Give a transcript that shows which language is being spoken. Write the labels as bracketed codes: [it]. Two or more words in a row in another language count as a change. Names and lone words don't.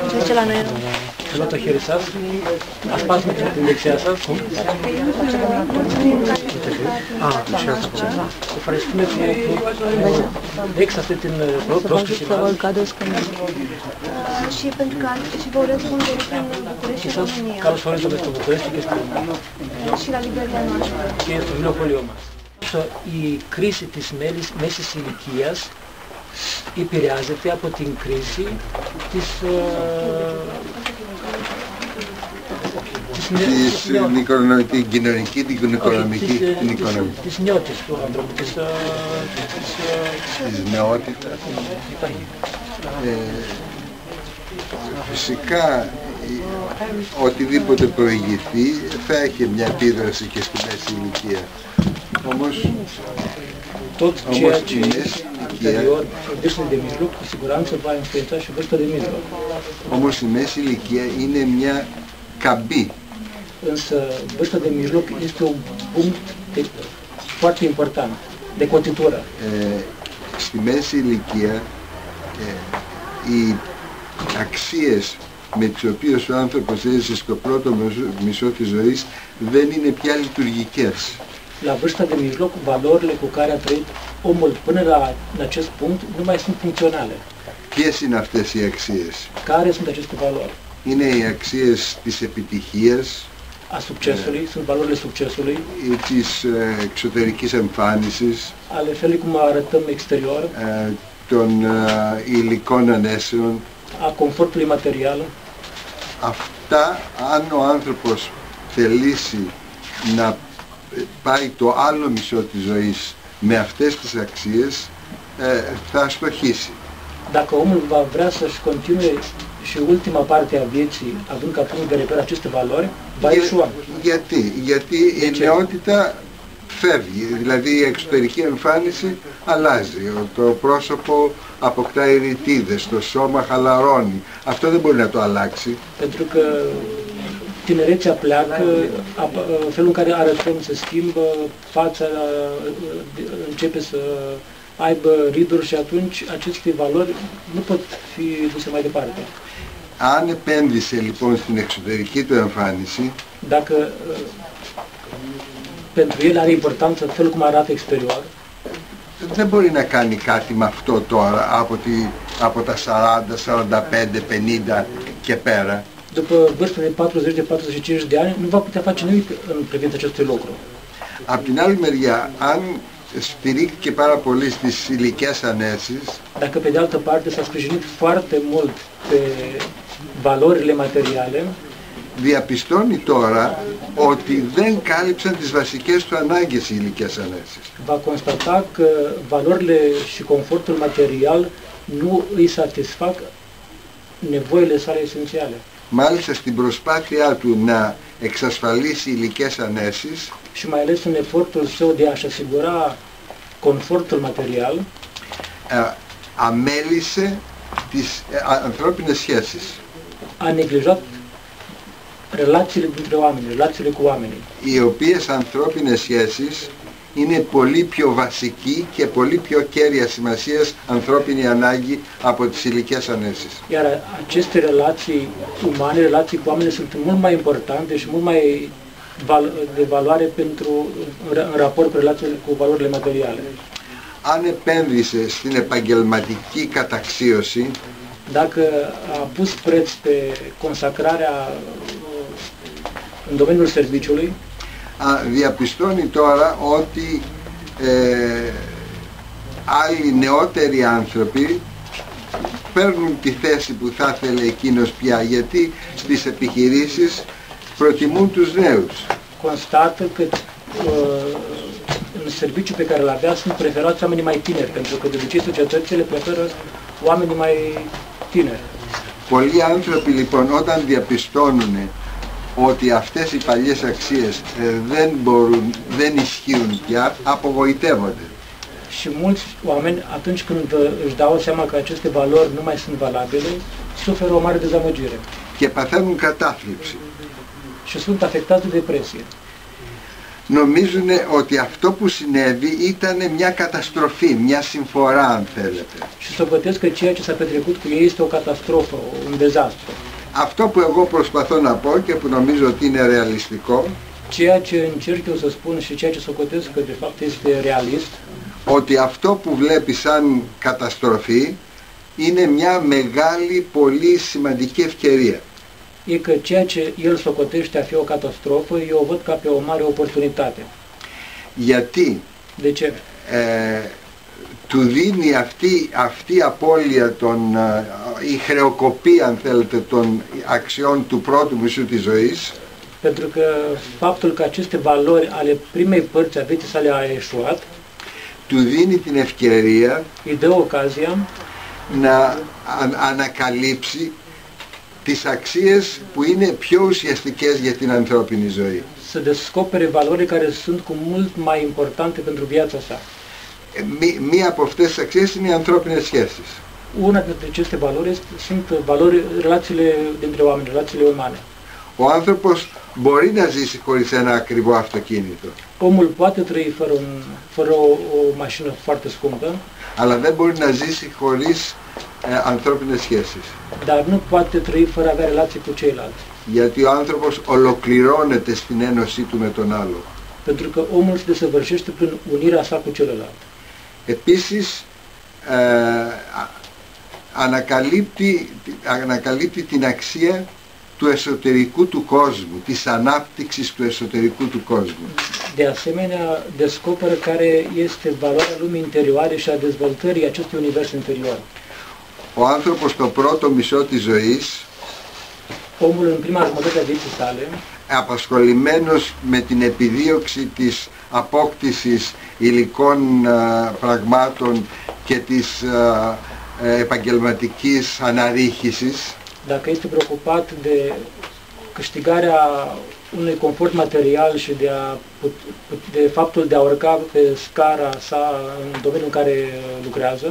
[ro] acela nu era. Luați o [el] χέρι σας, ασπάστε την δεξιά σας. Ευχαριστούμε που δείξατε την πρόσκληση μας. [ro] Și pentru că și vă urez bun venit în București și România. [el] Καλώς ορίσατε στο Βουκουρέστι και στη Ρωμανία. [ro] Și la librăria noastră. [el] Και στο βιβλιοπωλείο μας. Η κρίση της μέσης ηλικίας επηρεάζεται από την κρίση την κοινωνική, την οικονομική, την οικονομική. Της νιώτης του άνθρωπου, της νεότητας. Φυσικά οτιδήποτε προηγηθεί θα έχει μια επίδραση και στη μέση ηλικία. Όμως [ro] tot ceea ce este anterior vârstei de mijloc, cu siguranță va influența și vârsta de mijloc. [el] Όμως η μέση ηλικία είναι μια καμπή. [ro] Însă vârsta de mijloc este un punct foarte important de cotitură. [el] Στη μέση ηλικία οι αξίες με τις οποίες ο άνθρωπος έζησε στο πρώτο μισό της ζωής δεν είναι πια λειτουργικές. [ro] La vârsta de mijloc, valorile cu care a trăit omul până la acest punct nu mai sunt funcționale. [el] Ποιες είναι αυτές οι αξίες? [ro] Care sunt aceste valori? [el] Είναι οι αξίες της επιτυχίας, [ro] A succesului, sunt valorile succesului, [el] της εξωτερικής εμφάνισης, [ro] ale felului cum arătăm exterior, [el] των υλικών ανέσεων. [ro] a confortului material. [el] Αυτά, αν ο άνθρωπος θελήσει να πάει το άλλο μισό της ζωής με αυτές τις αξίες, θα αστοχήσει. [ro] Dacă omul va vrea să-și continue și ultima parte a vieții, având ca punct de reper aceste valori, va ieșua. [el] Γιατί η νεότητα φεύγει, δηλαδή η εξωτερική εμφάνιση αλλάζει, το πρόσωπο αποκτά ηρητίδες, το σώμα χαλαρώνει. Αυτό δεν μπορεί να το αλλάξει. [ro] Pentru că tinerețea pleacă, felul în care arătăm se schimbă, fața începe să aibă riduri și atunci aceste valori nu pot fi duse mai departe. [el] Αν επένδυσε λοιπόν στην εξωτερική του εμφάνιση, [ro] dacă pentru el are importanță felul cum arată exterior, [el] δεν μπορεί να κάνει κάτι με αυτό τώρα από τα 40, 45, 50 και πέρα. [ro] După vârsta de 40, de 45 de ani, nu va putea face nimic în privința acestui lucru. [el] Απ' την άλλη μεριά, αν στηρίχθηκε πάρα πολύ στις υλικές ανέσεις, [ro] dacă pe de altă parte s-a sprijinit foarte mult pe valorile materiale, [el] διαπιστώνει τώρα ότι δεν κάλυψαν τις βασικές του ανάγκες οι υλικές ανέσεις. [ro] Va constata că valorile și confortul material nu îi satisfac nevoile sale esențiale. [el] Μάλιστα στην προσπάθειά του να εξασφαλίσει υλικές ανέσεις, [ro] și mai ales în efortul său de a-și asigura confortul material, [el] αμέλησε τις ανθρώπινες σχέσεις. [ro] A neglijat relațiile dintre oameni, relațiile cu oamenii. [el] Οι οποίες ανθρώπινες σχέσεις είναι πολύ πιο βασική και πολύ πιο κέρια σημασίας ανθρώπινη ανάγκη από τις υλικές ανέσεις. [ro] Iar aceste relații umane, relații cu oamenii sunt mult mai importante și mult mai de valoare în raport cu relațiile cu valorile materiale. [el] Αν επένδυσε στην επαγγελματική καταξίωση, [ro] dacă a pus preț pe consacrarea în domeniul serviciului, [el] διαπιστώνει τώρα ότι άλλοι νεότεροι άνθρωποι παίρνουν τη θέση που θα ήθελε εκείνος πια, γιατί στις επιχειρήσεις προτιμούν τους νέους. [ro] Constată că în serviciul pe care îl avea sunt preferați oamenii mai tineri, pentru că de obicei societățile preferă oamenii mai tineri. [el] Πολλοί άνθρωποι λοιπόν όταν διαπιστώνουν ότι αυτές οι παλιές αξίες δεν ισχύουν πια, απογοητεύονται. [ro] Și mulți oameni, atunci când își dau seama că aceste valori nu mai sunt valabile, suferă o mare dezamăgire. [el] Και παθαίνουν κατάθλιψη. [ro] Și sunt afectați de depresie. [el] Νομίζουν ότι αυτό που συνέβη ήταν μια καταστροφή, μια συμφορά αν θέλετε. [ro] Și să bătesc că ceea ce s-a petrecut cu ei este o catastrofă, un dezastru. [el] Αυτό που εγώ προσπαθώ να πω και που νομίζω ότι είναι ρεαλιστικό, [ro] Ceea ce încerc eu să spun și ceea ce socotesc că de fapt este realist, [el] ότι αυτό που βλέπει σαν καταστροφή είναι μια μεγάλη, πολύ σημαντική ευκαιρία. [ro] e că ceea ce el socotește a fi o catastrofă, eu o văd ca pe o mare oportunitate. [el] Γιατί [ro] De ce? [el] του δίνει αυτή η απώλεια η χρεοκοπία, αν θέλετε, των αξιών του πρώτου μισού της ζωής, [ro] Pentru că faptul că aceste valori ale primei părți a vieții sale a eșuat, [el] του δίνει την ευκαιρία [ro] îi dă ocazia [el] να ανακαλύψει τις αξίες που είναι πιο ουσιαστικές για την ανθρώπινη ζωή. [ro] să descopere valori care sunt cu mult mai importante pentru viața sa. [el] Μία από αυτές τις αξίες είναι οι ανθρώπινες σχέσεις. [ro] Una dintre aceste valori sunt relațiile dintre oameni, relațiile umane. [el] Ο άνθρωπος μπορεί να ζήσει χωρίς ένα ακριβό αυτοκίνητο, [ro] Omul poate trăi fără o mașină foarte scumpă, [el] αλλά δεν μπορεί να ζήσει χωρίς ανθρώπινες σχέσεις. [ro] dar nu poate trăi fără a avea relații cu ceilalți. [el] Γιατί ο άνθρωπος ολοκληρώνεται στην ένωσή του με τον άλλο. [ro] Pentru că omul se desăvârșește prin unirea sa cu celălalt. [el] Επίσης ανακαλύπτει την αξία του εσωτερικού του κόσμου, της ανάπτυξης του εσωτερικού του κόσμου. [ro] De asemenea, descoperă care este valoarea lumii interioare și a dezvoltării acestui univers interior. [el] Ο άνθρωπος στο πρώτο μισό της ζωής, [ro] Omul în prima jumătate a vieții sale, [el] απασχολημένος με την επιδίωξη της απόκτησης υλικών πραγμάτων και της επαγγελματικής αναρρίχησης, [ro] dacă este preocupat de câștigarea unui confort material și de faptul de a urca pe scara sa în domeniul în care lucrează,